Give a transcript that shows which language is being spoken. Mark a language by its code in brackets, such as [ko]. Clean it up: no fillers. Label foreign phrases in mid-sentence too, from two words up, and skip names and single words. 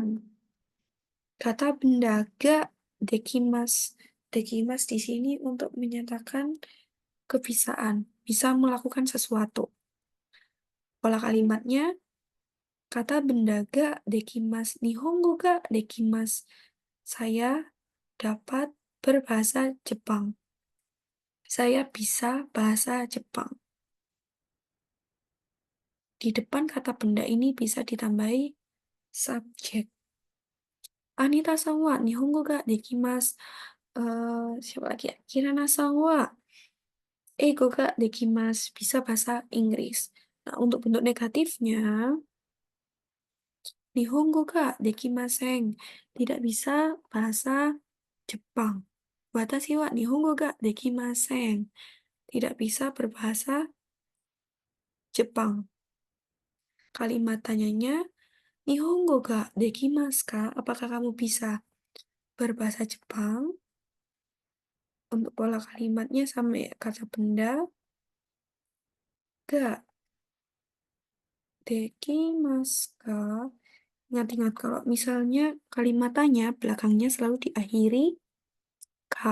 [id] Kata benda [ja] ができます. [id] Dekimasu di sini untuk menyatakan kebisaan, bisa melakukan sesuatu. Pola kalimatnya, kata benda [ja] ができます. 日本語ができます. [id] Saya dapat berbahasa Jepang. Saya bisa bahasa Jepang. Di depan kata benda ini bisa ditambahi subjek. [ja] アニタさんは日本語ができます. [id] Siapa lagi ya? [ja] キラナさんは英語ができます. [id] Bisa bahasa Inggris. Nah, untuk bentuk negatifnya, [ja] 日本語ができません. [id] Tidak bisa bahasa Jepang. [ja] 私は日本語ができません. [id] Tidak bisa berbahasa Jepang. Kalimat tanyanya, [ja] 日本語ができますか? [id] Apakah kamu bisa berbahasa Jepang? Untuk pola kalimatnya sama ya, kata benda, [ja] ができますか? [id] Ingat-ingat kalau misalnya kalimat tanya belakangnya selalu diakhiri ka.